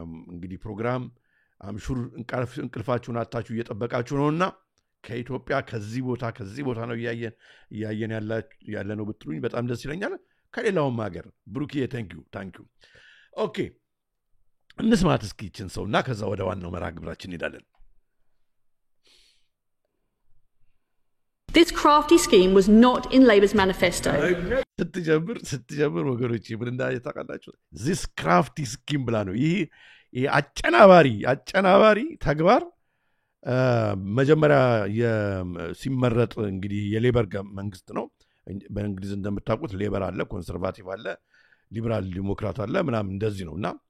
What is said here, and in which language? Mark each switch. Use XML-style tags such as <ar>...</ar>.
<am>እንግዲህ ፕሮግራም አምሹር እንቅልፋችሁን አታችሁ እየጠበቃችሁ ነውና ከኢትዮጵያ ከዚህ ቦታ ነው ያያየን ያለ ነው ብትሉኝ በጣም ደስ ይለኛል ከሌላውም ሀገር ብሩክዬ</am> <en>ታንክ ዩ ኦኬ</en> <am>እንስማት እስኪ እቺን ሰውና ከዛ ወደ ዋናው መርሃ ግብራችን እንሄዳለን</am> <en>This crafty scheme was not in Labour's manifesto.</en> <am>ስትጀምር ወገኖቼ ምን እንዳይታቃላችሁ</am> <en>this crafty scheme</en> <am>ብላ ነው ይሄ አጨናባሪ ተግባር መጀመሪያ ሲመረጥ እንግዲህ የሌበር መንግስት ነው በእንግሊዝ እንደምታውቁት ሌበር አለ ኮንሰርቫቲቭ አለ ሊበራል ዲሞክራት አለ ምናምን እንደዚህ ነውና</am>